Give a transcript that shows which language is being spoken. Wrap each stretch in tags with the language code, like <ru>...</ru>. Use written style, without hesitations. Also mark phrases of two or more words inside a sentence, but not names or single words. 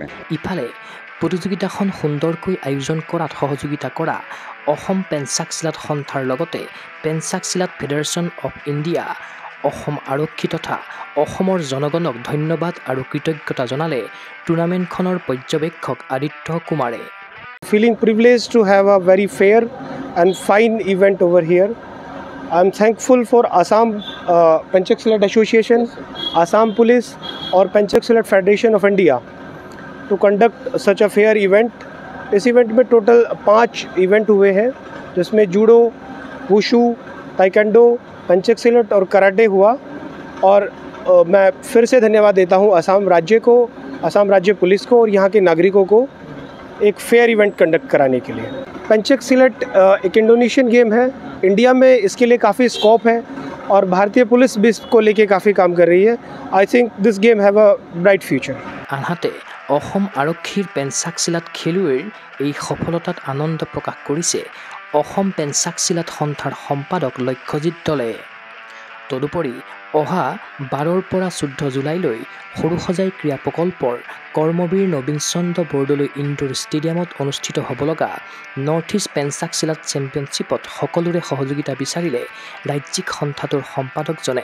<as>ইফালে প্ৰতিযোগিতাখন সুন্দৰকৈ আয়োজন কৰাত সহযোগিতা কৰা অসম পেঞ্চাকচিলাট সন্থাৰ লগতে পেঞ্চাকচিলাট ফেডাৰেশ্যন অৱ ইণ্ডিয়া, অসম আৰক্ষী তথা অসমৰ জনগণক ধন্যবাদ আৰু কৃতজ্ঞতা জনালে টুৰ্ণামেণ্টখনৰ পৰ্যবেক্ষক আদিত্য কুমাৰে।</as> <en>Feeling privileged to have a very fair and fine event over here. I'm thankful for Assam Penchaksilat Association, Assam Police और Penchaksilat Federation of India to conduct such a fair event.</en> <hi>इस इवेंट में टोटल 5 इवेंट हुए हैं जिसमें जूडो, वुशु, ताइक्वांडो, पेंचाकसिलट और कराटे हुआ। और मैं फिर से धन्यवाद देता हूं असम राज्य को, असम राज्य पुलिस को और यहां के नागरिकों को एक</hi> <en>fair event conduct</en> <hi>कराने के लिए। पेंचाकसिलट एक</hi> <en>Indonesian game</en> <hi>है। इंडिया में इसके लिए काफ़ी स्कोप है और भारतीय पुलिस भी इसको लेके काफ़ी काम कर रही है।</hi> <en>I think this game have a bright future.</en> <as>আনহাতে অসম আৰক্ষীৰ পেঞ্চাকচিলাট খেলুৱৈৰ এই সফলতাত আনন্দ প্ৰকাশ কৰিছে অসম পেঞ্চাকচিলাট সন্থাৰ সম্পাদক লক্ষ্যজিৎ দলে। তদুপৰি অহা 12ৰ পৰা 14 জুলাইলৈ সৰুসজাই ক্ৰীড়া প্ৰকল্পৰ কৰ্মবীৰ নবীন চন্দ্ৰ বৰদলৈ ইনডোৰ ষ্টেডিয়ামত অনুষ্ঠিত হ'ব লগা নৰ্থ ইষ্ট পেঞ্চাকচিলাট চেম্পিয়নশ্বিপত সকলোৰে সহযোগিতা বিচাৰিলে ৰাজ্যিক সন্থাটোৰ সম্পাদকজনে।</as>